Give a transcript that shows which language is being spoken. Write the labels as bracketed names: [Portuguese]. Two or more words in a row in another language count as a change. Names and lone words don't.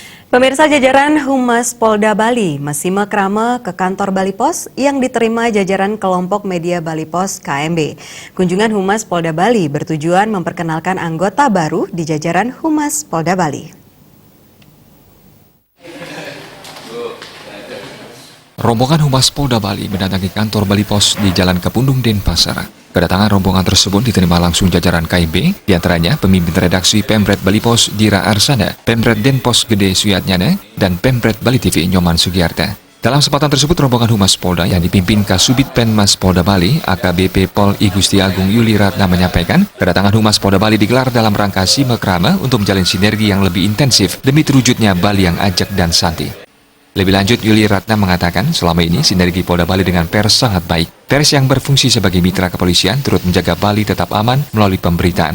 [Indonesian] Pemirsa, jajaran Humas Polda Bali Masime Krame ke kantor Bali Pos yang diterima jajaran kelompok media Bali Pos KMB. Kunjungan Humas Polda Bali bertujuan memperkenalkan anggota baru di jajaran Humas Polda Bali. Rombongan Humas Polda Bali mendatangi kantor Bali Pos di Jalan Kepundung, Denpasar. Kedatangan rombongan tersebut diterima langsung jajaran KMB, diantaranya pemimpin redaksi Pemret Bali Pos Dira Arsana, Pemret Denpos Gede Suyatnyana, dan Pemret Bali TV Nyoman Sugiyarta. Dalam kesempatan tersebut, rombongan Humas Polda yang dipimpin Kasubit Penmas Polda Bali, AKBP Pol I Gusti Agung Yuli Ratna menyampaikan, kedatangan Humas Polda Bali digelar dalam rangka Masime Krame untuk menjalin sinergi yang lebih intensif demi terwujudnya Bali yang ajak dan santai. Lebih lanjut, Yuli Ratna mengatakan selama ini sinergi Polda Bali dengan pers sangat baik. Pers yang berfungsi sebagai mitra kepolisian turut menjaga Bali tetap aman melalui pemberitaan.